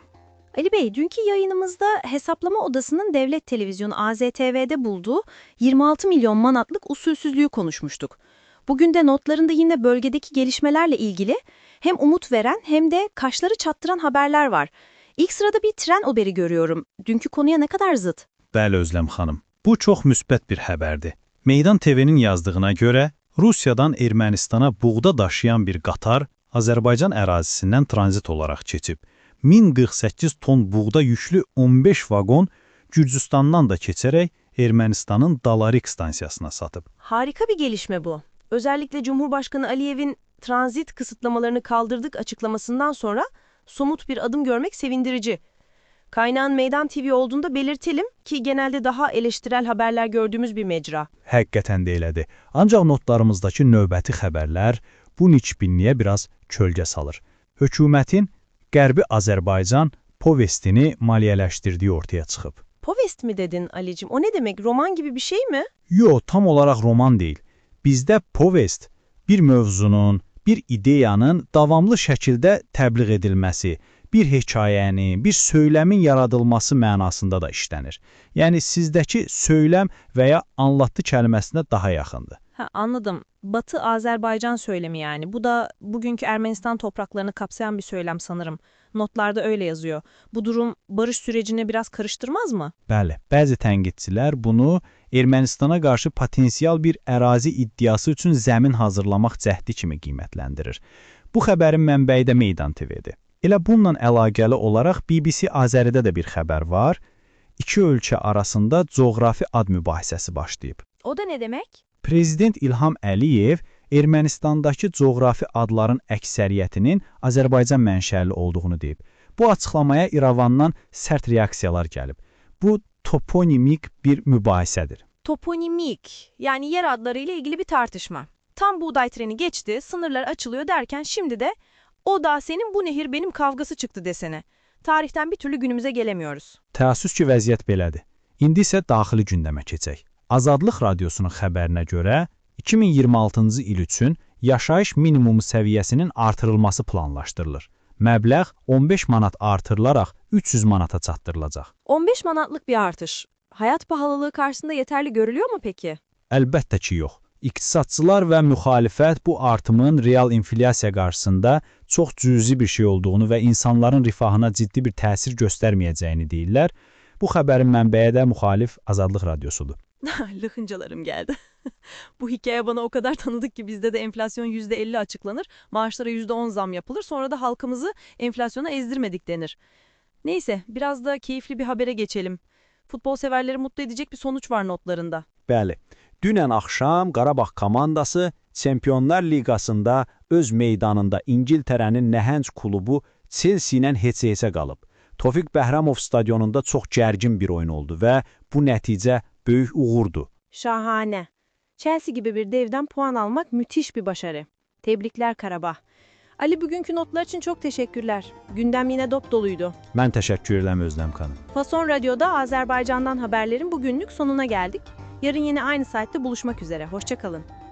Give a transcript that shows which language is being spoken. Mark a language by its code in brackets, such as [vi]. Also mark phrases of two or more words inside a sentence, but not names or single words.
[tr] Ali Bey, dünkü yayınımızda Hesaplama Odası'nın devlet televizyonu AZTV'de bulduğu 26 milyon manatlık usulsüzlüğü konuşmuştuk. Bugün de notlarında yine bölgedeki gelişmelerle ilgili hem umut veren hem de kaşları çattıran haberler var. İlk sırada bir tren haberi görüyorum. Dünkü konuya ne kadar zıt. [az] Bəli Özlem xanım, bu çox müsbət bir xəbərdir. Meydan TV-nin yazdığına görə Rusiyadan Ermənistana buğda daşıyan bir qatar Azərbaycan ərazisindən tranzit olaraq keçib. 1048 ton buğda yüklü 15 vagon Gürcüstandan da keçərək Ermənistanın Dalarik stansiyasına satıb. [tr] Harika bir gelişme bu. Özellikle Cumhurbaşkanı Aliyev'in transit kısıtlamalarını kaldırdık açıklamasından sonra somut bir adım görmek sevindirici. Kaynağın Meydan TV olduğunda belirtelim ki genelde daha eleştirel haberler gördüğümüz bir mecra. [az] Həqiqətən də elədir. Ancaq notlarımızdakı növbəti xəbərlər bu niçbinliyə biraz kölgə salır. Hökumətin Qərbi Azərbaycan povestini maliyyələşdirdiyi ortaya çıxıb. [tr] Povest mi dedin Ali'cim? O ne demek? Roman gibi bir şey mi? [az] Yo, tam olaraq roman deyil. Bizdə povest bir mövzunun, bir ideyanın davamlı şəkildə təbliğ edilməsi, bir hekayəni, bir söyləmin yaradılması mənasında da işlənir. Yəni sizdəki söyləm və ya anlattı kəlməsinə daha yaxındır. [tr] Anladım. Batı Azerbaycan söylemi yani. Bu da bugünkü Ermenistan topraklarını kapsayan bir söylem sanırım. Notlarda öyle yazıyor. Bu durum barış sürecini biraz karıştırmaz mı? [az] Bəli, bəzi tənqidçilər bunu Ermənistana qarşı potensial bir ərazi iddiası üçün zəmin hazırlamaq cəhdi kimi qiymətləndirir. Bu xəbərin mənbəyi də Meydan TV-dir. Elə bununla əlaqəli olaraq BBC Azəridə də bir xəbər var. İki ölkə arasında coğrafi ad mübahisəsi başlayıb. [tr] O da ne demek? [az] Prezident İlham Əliyev Ermənistandakı coğrafi adların əksəriyyətinin Azərbaycan mənşəli olduğunu deyib. Bu açıqlamaya İrəvandan sərt reaksiyalar gəlib. Bu toponimik bir mübahisədir. [tr] Toponimik, yani yer adları ile ilgili bir tartışma. Tam buğday treni geçti, sınırlar açılıyor derken şimdi de o dağ senin, bu nehir benim kavgası çıktı desene. Tarihten bir türlü günümüze gelemiyoruz. [az] Təəssüf ki, vəziyyət belədir. İndi isə daxili gündəmə keçək. Azadlıq Radiosunun xəbərinə görə 2026-cı il üçün yaşayış minimumu səviyyəsinin artırılması planlaşdırılır. Məbləğ 15 manat artırılaraq 300 manata çatdırılacaq. [tr] 15 manatlık bir artış. Hayat pahalılığı karşısında yeterli görülüyor mu peki? [az] Əlbəttə ki, yox. İqtisadçılar və müxalifət bu artımın real inflyasiya qarşısında çox cüzi bir şey olduğunu və insanların rifahına ciddi bir təsir göstərməyəcəyini deyirlər. Bu xəbərin mənbəyi də müxalif Azadlıq Radiosudur. [tr] Lıkıncalarım geldi. Bu hikaye bana o kadar tanıdık ki bizde de enflasyon %50 açıklanır, maaşlara %10 zam yapılır, sonra da halkımızı enflasyona ezdirmedik denir. Neyse, biraz da keyifli bir habere geçelim. Futbol severleri mutlu edecek bir sonuç var notlarında. [az] Bəli, dünən axşam Qarabağ komandası Çempionlar Liqasında öz meydanında İngiltərənin nəhəng klubu Chelsea ilə heç-heçə qalıb. Tofiq Bəhramov stadionunda çox gərgin bir oyun oldu və bu nəticə böyük uğurdur. [tr] Şahane. Chelsea gibi bir devden puan almak müthiş bir başarı. Tebrikler Karabağ. Ali, bugünkü notlar için çok teşekkürler. Gündem yine dop doluydu. [az] Mən təşəkkür edirəm Özlem xanım. [tr] Fason Radyo'da Azerbaycan'dan haberlerin bugünlük sonuna geldik. Yarın yine aynı saatte buluşmak üzere. Hoşça kalın.